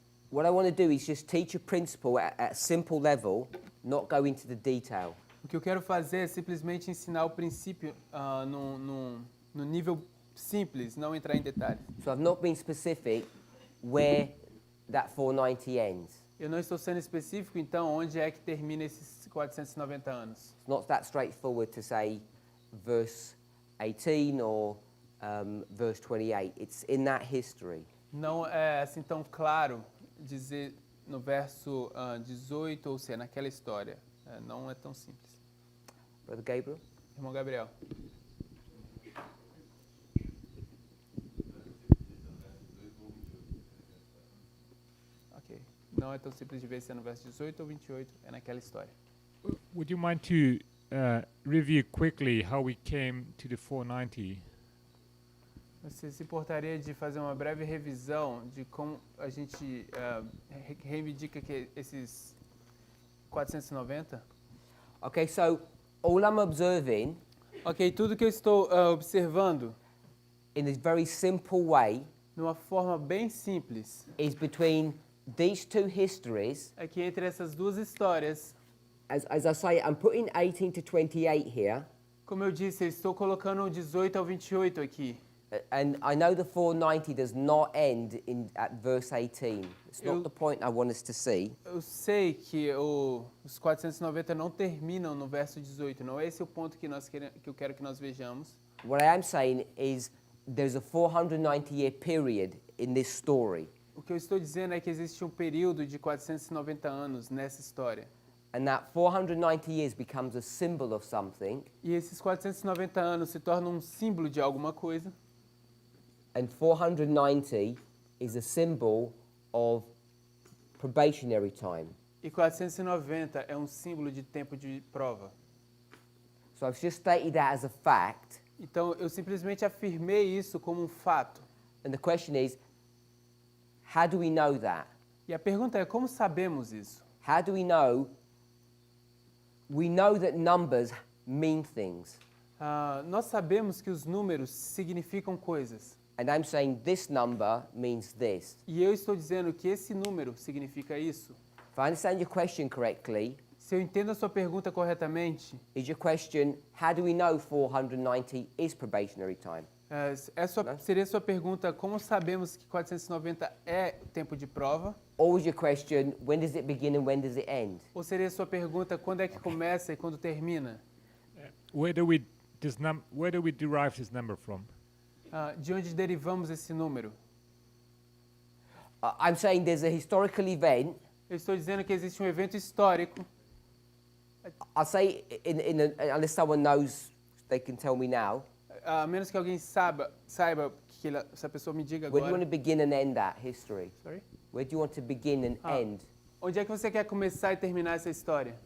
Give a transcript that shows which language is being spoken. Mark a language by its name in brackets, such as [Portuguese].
[English] What I want to do is just teach a principle at a simple level, not go into the detail. [Portuguese] O que eu quero fazer é simplesmente ensinar o princípio no nível simples, não entrar em detalhes. [English] So I've not been specific where that 490 ends. [Portuguese] Eu não estou sendo específico, então, onde é que termina esses 490 anos. [English] It's not that straightforward to say verse 18 or verse 28. It's in that history. [Portuguese] Não é assim tão claro dizer no verso 18 ou se é naquela história. Não é tão simples. [English] Brother Gabriel? [Portuguese] Irmão Gabriel. [English] Ok. [Portuguese] Não é tão simples de ver se é no verso 18 ou 28, é naquela história. [English] Would you mind to review quickly how we came to the 490? [Portuguese] Você se importaria de fazer uma breve revisão de como a gente reivindica que esses 490? [English] Okay, so all I'm observing [Portuguese] Ok, tudo que eu estou observando, [English] in a very simple way [Portuguese] numa forma bem simples, [English] is between these two histories. [Portuguese] é que entre essas duas histórias, [English] As I say, I'm putting 18 to 28 here. [Portuguese] como eu disse, eu estou colocando o 18 ao 28 aqui. [English] And I know the 490 does not end at verse 18. It's not the point I want us to see. [Portuguese] Eu sei que os 490 não terminam no verso 18, não é esse o ponto que eu quero que nós vejamos. [English] What I am saying is there's a 490-year period in this story. [Portuguese] O que eu estou dizendo é que existe um período de 490 anos nessa história. [English] And that 490 years becomes a symbol of something. [Portuguese] E esses 490 anos se tornam um símbolo de alguma coisa. [English] And 490 is a symbol of probationary time. [Portuguese] E 490 é um símbolo de tempo de prova. [English] So I've just stated that as a fact. [Portuguese] Então, eu simplesmente afirmei isso como um fato. [English] And the question is, how do we know that? [Portuguese] E a pergunta é, como sabemos isso? [English] How do we know? We know that numbers mean things. [Portuguese] Nós sabemos que os números significam coisas. [English] And I'm saying this number means this. [Portuguese] E eu estou dizendo que esse número significa isso. [English] If I understand your question correctly, [Portuguese] Se eu entendo a sua pergunta corretamente, [English] is your question, how do we know 490 is probationary time? [Portuguese] seria a sua pergunta, como sabemos que 490 é tempo de prova? [English] Or is your question, when does it begin and when does it end? [Portuguese] Ou seria a sua pergunta, quando é que começa e quando termina? [English] Where do we derive this number from? [Portuguese] De onde derivamos esse número? [English] I'm saying there's a historical event. [Portuguese] Eu estou dizendo que existe um evento histórico. [English] I'll say, unless someone knows, they can tell me now. [Portuguese] A menos que alguém saiba que essa pessoa me diga [English] Where do you want [Portuguese] agora. [English] to begin and end that history? Sorry? Where do you want to begin and end [Portuguese] Onde é que você quer começar e terminar essa história?